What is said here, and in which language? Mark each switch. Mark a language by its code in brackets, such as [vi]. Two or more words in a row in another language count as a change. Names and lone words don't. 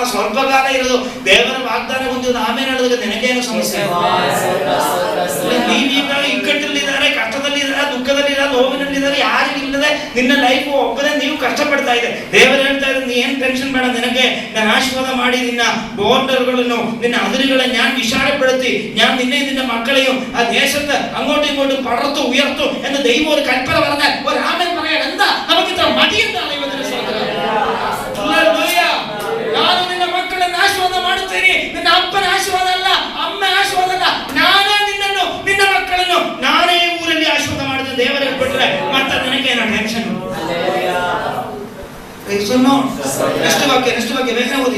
[kn] ಸ್ವಲ್ಪ ಕಾಲ ಇರೋದು ದೇವರ ವಾಗ್ದಾನ ಹೊಂದಿದ್ದು, ಆಮೇಲೆ ಹೇಳಿದಾಗ ನಿನಗೇನು ಸಮಸ್ಯೆ? ನೀವೀಗ ಇಕ್ಕಟ್ಟಲ್ಲಿದ್ದಾರೆ, ಕಷ್ಟದಲ್ಲಿದ್ದಾರೆ, ದುಃಖದಲ್ಲಿದ್ದಾರೆ, ನೋವಿನಲ್ಲಿದ್ದಾರೆ, ಯಾರು ಇಲ್ಲದೆ ನಿನ್ನ ಲೈಫ್ ಒಬ್ಬರೇ ನೀವು ಕಷ್ಟಪಡ್ತಾ ಇದೆ. ದೇವರು ಹೇಳ್ತಾ ಇದ್ದಾರೆ, ನೀ ಏನ್ ಟೆನ್ಷನ್ ಬೇಡ, ನಿನಗೆ ನಾನು ಆಶೀರ್ವಾದ ಮಾಡಿ ನಿನ್ನ [ml] ബോർഡറുകളെന്നോ നിന്ന അതിരുകളെ ഞാൻ വിശാലപ്പെടുത്തി, ഞാൻ നിന്നെ നിന്റെ മക്കളെയും ആ ദേശത്ത് അങ്ങോട്ടും ഇങ്ങോട്ടും പടർത്തു ഉയർത്തു എന്ന് ദൈവം ഒരു കൽപ്പന പറഞ്ഞാൽ ഒരു ആമേൻ പറയാൻ എന്താ നമുക്ക് ഇത്ര മടി? [kn] എന്താണ് ನಾನು ನಿನ್ನ ಮಕ್ಕಳನ್ನ ಆಶೀರ್ವಾದ ಮಾಡುತ್ತೇನೆ. ನಿನ್ನ ಅಪ್ಪನ ಆಶೀರ್ವಾದ ಅಲ್ಲ, ಅಮ್ಮ ಆಶೀರ್ವಾದ ಅಲ್ಲ, ನಾನೇ ನಿನ್ನನ್ನು ನಿನ್ನ ಮಕ್ಕಳನ್ನು ನಾನೇ ಊರಲ್ಲಿ ಆಶೀರ್ವಾದ ಮಾಡಿದ ದೇವರ ಬಿಟ್ರೆ ಮತ್ತೆ ನನಗೇನೋ ಟೆನ್ಷನ್? ನೆಕ್ಸ್ಟ್ ವಾಕ್ಯ ಬೇಗನೆ ಓದಿ.